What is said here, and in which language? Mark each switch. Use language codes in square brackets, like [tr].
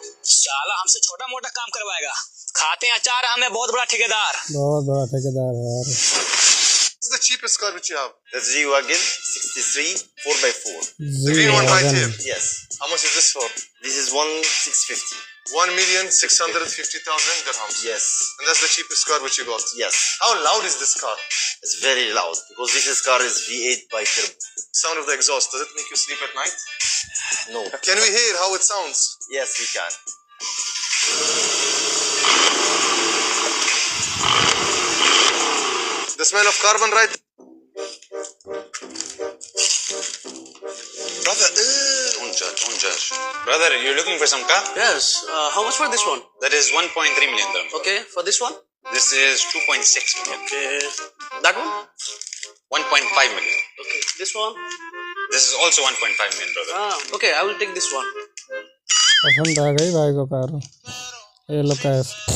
[hi] साला हमसे छोटा मोटा काम करवाएगा, खाते हैं अचार, हमें बहुत बड़ा ठेकेदार। बहुत बड़ा ठेकेदार है यार। [en] What's the cheapest car which you have? The G-Wagon 63 4x4. The green one right here. Yes. How much is this for? This is 1,650. 1,650,000 dirhams. Yes. And that's the cheapest car which you got. Yes. How loud is this car? It's very loud because this car is V8 by turbo. Sound of the exhaust, does it make you sleep at night? No. Can we hear how it sounds? Yes, we can. The smell of carbon right? Brother, Don't judge. Brother, you're looking for some car? Yes. How much for this one? That is 1.3 million dirham. Okay. For this one? This is 2.6 million. Okay. That one? 1.5 million. Okay. This one? This is also 1.5 million, brother. Okay. I will take this one. [hi] पसंद आ गई भाई को car, ये लो cash.